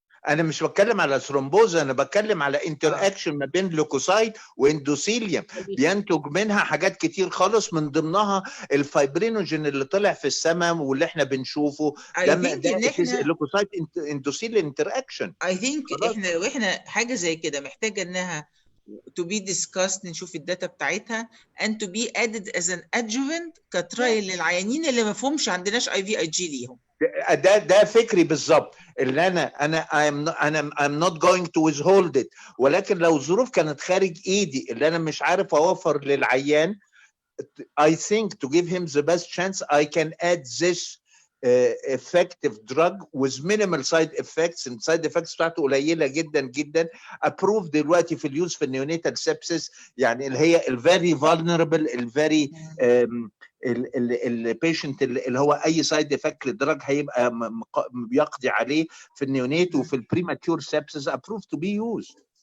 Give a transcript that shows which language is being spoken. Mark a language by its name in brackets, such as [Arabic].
[Arabic] انا مش بتكلم على ثرومبوز، انا بتكلم على انتر اكشن ما بين لوكوسايت واندوثيليوم، بينتج منها حاجات كتير خالص، من ضمنها الفايبرينوجين اللي طلع في السماء واللي احنا بنشوفه ده اللوكوسايت اندوثيليوم انتر اكشن. اي ثينك احنا لو احنا حاجه زي كده محتاجه انها [English] to be discussed، [Arabic] نشوف الداتا بتاعتها [English] and to be added as an adjuvant [Arabic] كترايل للعيانين اللي ما فهمش عندناش اي في اي جي ليهم. ده فكري بالظبط، اللي انا [English] I'm not going to withhold it، [Arabic] ولكن لو الظروف كانت خارج ايدي اللي انا مش عارف اوفر للعيان [English] I think to give him the best chance I can add this effective drug with minimal side effects. [Arabic] السايد effects بتاعته قليله جدا جدا، approved دلوقتي في اليوز في النيونيتال سيبسيس، يعني اللي هي الفيري vulnerable الفيري البيشنت اللي هو اي سايد افكت للدرج هيبقى بيقضي عليه في النيونيت وفي البريماتيور سيبسيس [English] approved to be used.